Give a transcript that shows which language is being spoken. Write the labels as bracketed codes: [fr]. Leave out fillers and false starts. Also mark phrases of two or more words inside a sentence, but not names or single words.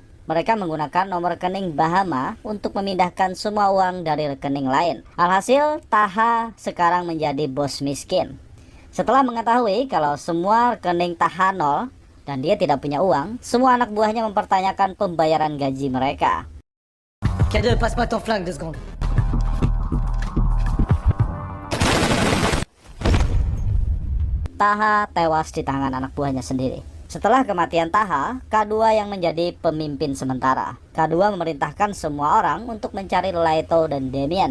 [id] Mereka menggunakan nomor rekening Bahama untuk memindahkan semua uang dari rekening lain. Alhasil, Taha sekarang menjadi bos miskin. Setelah mengetahui kalau semua rekening Taha nol dan dia tidak punya uang, semua anak buahnya mempertanyakan pembayaran gaji mereka. [fr] K2, passe-moi ton flingue 2 secondes. [id] Taha tewas di tangan anak buahnya sendiri. Setelah kematian Taha, K2 yang menjadi pemimpin sementara. K2 memerintahkan semua orang untuk mencari Laito dan Demian.